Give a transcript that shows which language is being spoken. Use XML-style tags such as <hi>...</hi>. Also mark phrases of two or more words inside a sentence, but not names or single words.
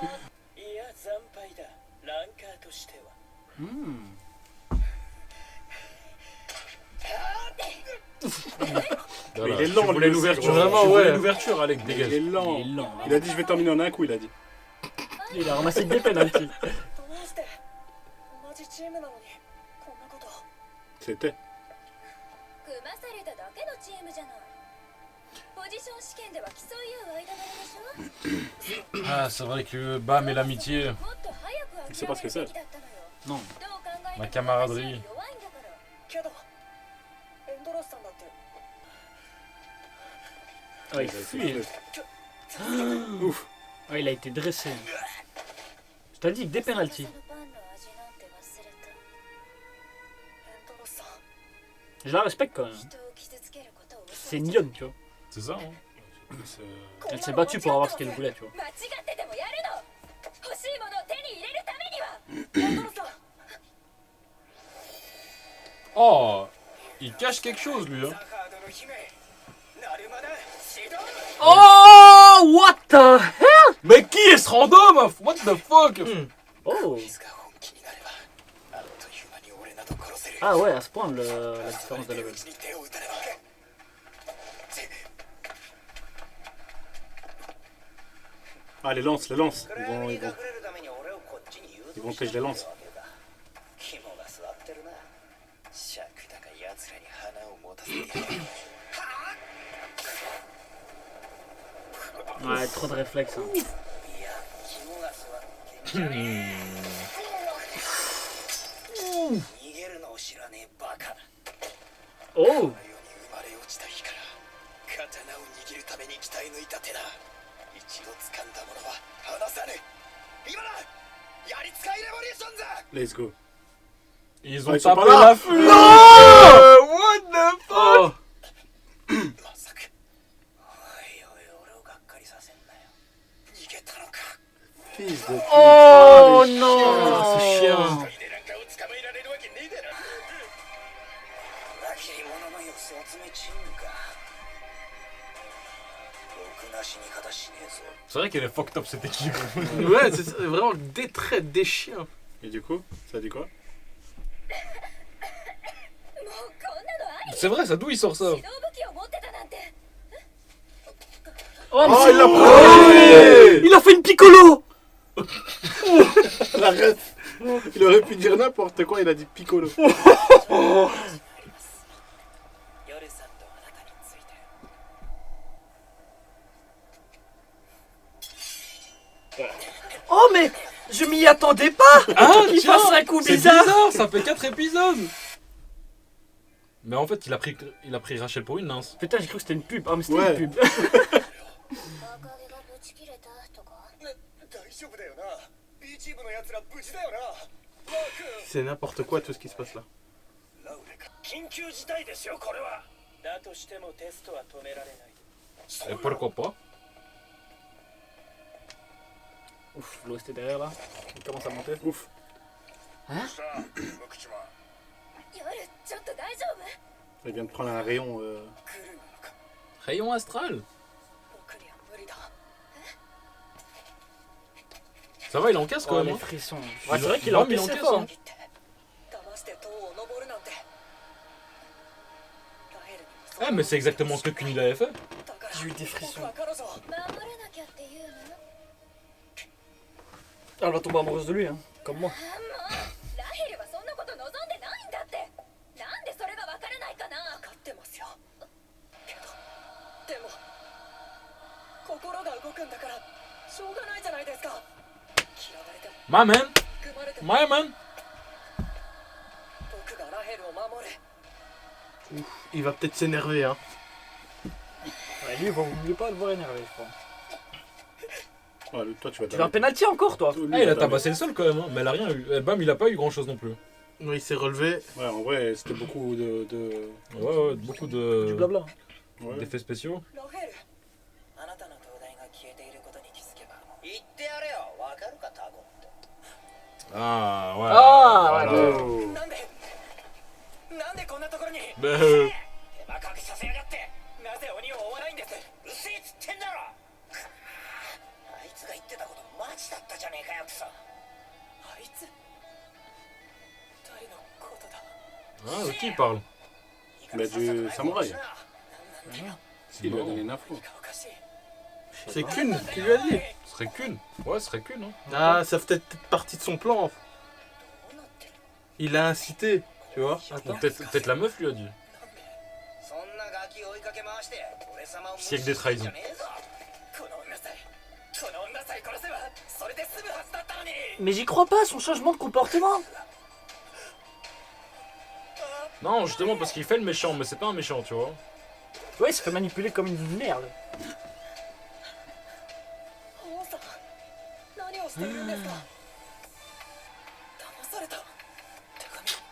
<fr>Mais il est lent, Tu voulais lui aussi, l'ouverture, gros. vraiment, Tu ouais. voulais l'ouverture, Alec, Il dégage. est lent. Il est lent. Il a dit je vais terminer en un coup, il a dit. Il a ramassé des penalties. C'était.</fr> <ja>組まされただけのチームじゃない。ポジション試験では競い合う間柄でしょ。</ja> <fr>Ah, c'est vrai que Bam et l'amitié,</fr> <ja>もっと早く諦めるべきだったのよ。</ja> <fr>Non.</fr> <ja>どう考えても</ja> <fr>la camaraderie.</fr> <ja>弱いんだから。けど、エンドロスさんだって。</ja> <fr>Ah, il fuit. Ouf. Ah, il a été dressé. Je t'ai dit que des pénaltys.</fr> <ja>そのパンの味なんて忘れた。エンドロスさん、</ja> <fr>Je la respecte quand même.</fr> <ja>人を傷つけることを</ja> <fr>C'est une lionne, tu vois. c'est ça, hein. Elle s'est battue pour avoir ce qu'elle voulait, tu vois.</fr> <ja>間違ってでもやるの。欲しいものを手に入れるためには。エンドロスさん。</ja> <fr>Oh, il cache quelque chose, lui, hein.</fr> <en>Oh, what the hell?</en> <fr>Mais qui est ce random?</fr> <en>What the fuck? Oh.</en> <fr>Ah ouais, à ce point, la différence de level. Ah, les lances, les lances. Ils vont tèche les lances. Ouais, trop de réflexes. Hein. Oh.</fr> <en>Let's go.</en> <fr>Ils Ah, ont ils sont tapé pas là. la fuite.</fr> <en>What the fuck? Oh.</en> <fr>Fils de pute. Oh les non. chiens, ce chien. C'est vrai qu'elle est</fr> <en>fucked up</en> <fr>cette équipe. Ouais, c'est vraiment des traits, des chiens. Et du coup, ça dit quoi?</fr> <ja>もうこんなのあり。</ja> <fr>C'est vrai, ça d'où il sort ça?</fr> <ja>指導武器を持ってたなんて。</ja> <fr>Oh, mais Oh, c'est- il l'a pris. il a fait une piccolo. Arrête. Il aurait pu dire n'importe quoi, il a dit piccolo.</fr> <ja>夜さんとあなたについて。</ja> <fr>Oh, mais je m'y attendais pas. Ah, Qu'il tiens, fasse un coup c'est bizarre. ça fait 4 épisodes. Mais en fait, il a pris Rachel pour une lance. Putain, j'ai cru que c'était une pub. Ah, mais c'était Ouais. une pub.</fr> <ja>赤毛がぶち切れたとか。大丈夫だよな B チームのやつら無事だよな</ja> <fr>C'est n'importe quoi tout ce qui se passe là.</fr> <ja>ラウレか緊急事態ですよこれはだとしてもテストは止められない</ja> <fr>Et pourquoi pas? Ouf, l'OST derrière là. Il commence à monter. Ouf.</fr> <ja>夜ちょっと大丈夫？</ja> <fr>Il vient de prendre un rayon.</fr> <ja>来るのか</ja> <fr>Rayon astral.</fr> <ja>僕には無理だ</ja> <fr>Ça va, il encaisse quand Oh, même. les Hein. frissons. Ouais, c'est vrai qu'il a Bam, il encaissé encaisse, fort. hein.</fr> <ja>言って騙して塔を登るなんてラヘルにもそ</ja> <fr>Ah, mais c'est exactement ce que Kuni avait fait.</fr> <ja>だから</ja> <fr>J'ai eu des frissons.</fr> <ja>僕は彼女を守らなきゃっていうの？</ja> <fr>Elle va tomber amoureuse de lui, hein. Comme moi.</fr> <ja>あもうラヘルはそんなこと望んでないんだって。なんでそれがわからないかな。分かってますよけどでも心が動くんだからしょうがないじゃないですか嫌われても</ja> <en>My man.</en> <ja>組まれても</ja> <en>My man.</en> <ja>僕がラヘルを守る</ja> <fr>Il va peut-être s'énerver, hein. Ouais, lui, il va mieux pas le voir énervé, je crois. Ah, toi, tu vas Tu veux un penalty encore, toi? Lui, Ah, il a va tabassé le sol quand même, hein. Mais elle a rien eu. Eh, Bam, il a pas eu grand chose non plus. Oui, il s'est relevé. Ouais, en vrai, c'était beaucoup de... Ouais, beaucoup Du de. blabla. Ouais. D'effets spéciaux.</fr> <ja>ラヘルあなたの灯台が消えていることに気づけば言ってやれよわかるかタゴ</ja> <fr>Ah, ouais. Ah, voilà. Oh.</fr> <ja>なんでこんなところに</ja> <fr>Mais,</fr> <ja>手間かけさせやがってなぜ鬼を追わないんですうっせえっつってんだろあいつが言ってたことマジだったじゃねえかよクソあいつ誰のことだ</ja> <fr>ah, de qui il parle? Bah, du samouraï.</fr> <ja>なんだよ</ja> <fr>Il lui a donné une info.</fr> <ja>何かおかしい</ja> <fr>C'est Kun qui lui a dit. Ce serait qu'une. Ouais, ce serait qu'une, hein. Ah, ça fait peut-être partie de son plan.</fr> <ja>どうなってる</ja> <fr>Il l'a incité.</fr> <ja>こ</ja> <fr>Tu vois? Ou peut-être la meuf lui a dit.</fr> <ja>そんなガキ追いかけ回して俺様を無視</ja> <fr>Siècle des</fr> <ja>してんじ</ja> <fr>trahisons.</fr> <ja>ゃねえぞこの女さえ殺せばそれで済むはずだったのに</ja> <fr>Mais j'y crois pas, son changement de comportement. Non, justement parce qu'il fait le méchant, mais c'est pas un méchant, tu vois. Ouais, il se fait manipuler comme une merde.</fr> <ja>王さん何をしているんですか騙された手紙</ja>